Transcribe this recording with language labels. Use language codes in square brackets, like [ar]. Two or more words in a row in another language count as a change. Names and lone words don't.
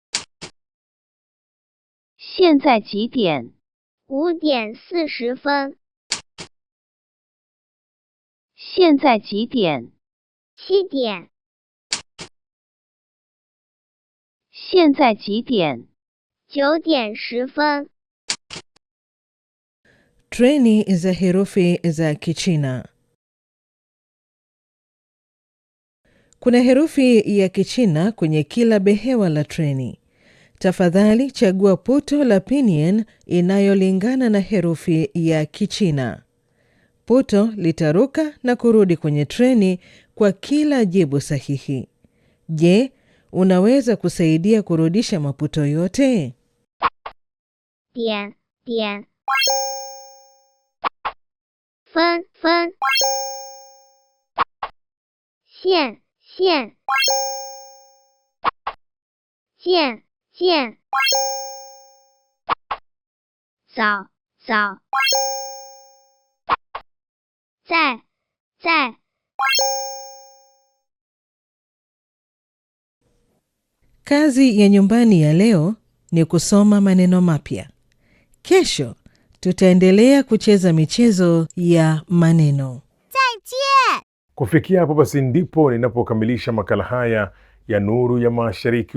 [zh] 现在几点？ 5点40分。现在几点？ 7点。现在几点？ 9点10分。 [sw] Treni za herufi za Kichina. Kuna herufi ya Kichina kwenye kila behewa la treni. Tafadhali chagua puto la pinyin inayolingana na herufi ya Kichina. Puto litaruka na kurudi kwenye treni kwa kila jibu sahihi. Je, unaweza kusaidia kurudisha maputo yote? [zh] 点、点。 分、分。线、线。见、见。早、早。在、在。 [sw] Kazi ya nyumbani ya leo ni kusoma maneno mapya. Kesho tutaendelea kucheza michezo ya maneno. Kufikia hapo basi ndipo ninapokamilisha makala haya ya Nuru ya Mashariki.